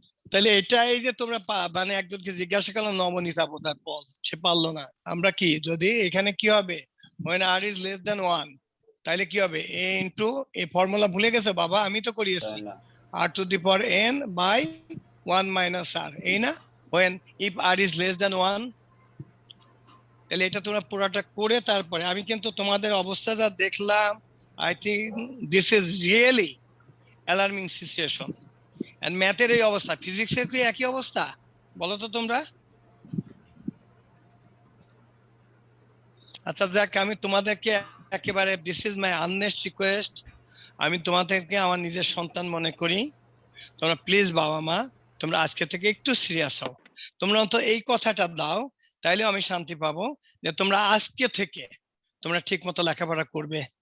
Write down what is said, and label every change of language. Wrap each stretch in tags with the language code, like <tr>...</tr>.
<bn>তাহলে এটাই যে তোমরা মানে একজনকে জিজ্ঞাসা করলাম নবনীতা বোধহয় পল, সে পারলো না। আমরা কি যদি এখানে কি হবে</bn> <en>when r is less than 1</en> <bn>তাহলে কি হবে a into এই ফর্মুলা ভুলে গেছে বাবা? আমি তো করিয়েছি</bn> <en>r to the power n by 1 minus r,</en> <bn>এই না?</bn> <en>when if r is less than 1,</en> <bn>তাহলে এটা তোমরা পুরোটা করে তারপরে আমি কিন্তু তোমাদের অবস্থা যা দেখলাম,</bn> <en>I think this is really alarming situation.</en> <bn>and ম্যাথের এই অবস্থা, ফিজিক্সের কি একই অবস্থা বলো তো তোমরা? আচ্ছা যাক, আমি তোমাদেরকে একেবারে</bn> <en>this is my earnest request,</en> <bn>আমি তোমাদেরকে আমার নিজের সন্তান মনে করি। তোমরা প্লিজ বাবা মা তোমরা আজকে থেকে একটু সিরিয়াস হও, তোমরা অন্তত এই কথাটা দাও, তাইলে আমি শান্তি পাবো যে তোমরা আজকে থেকে তোমরা ঠিক মতো লেখাপড়া করবে।</bn>